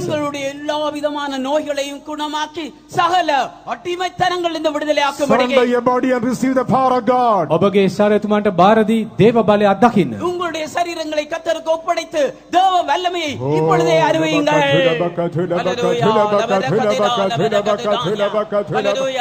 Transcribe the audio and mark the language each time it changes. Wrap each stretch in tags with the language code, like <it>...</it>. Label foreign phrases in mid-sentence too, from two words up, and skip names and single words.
<ta>எங்களுடைய எல்லா விதமான நோய்களையும் குணமாக்கி சகல அடிமைத்தனங்கள் இந்த விடுதலையாக்கும்படிக்கு</ta> <en>Surrender your body and receive the power of God.</en> <si>ඔබගේ ශරීරතුමන්ට බාරදී දේව බලය අත්දකින්න.</si> <ta>உங்களுடைய சரீரங்களை கர்த்தருக்கு ஒப்படைத்து தேவ வல்லமையை இப்பொழுதே அறிவியுங்கள். ஹல்லேலூயா.</ta>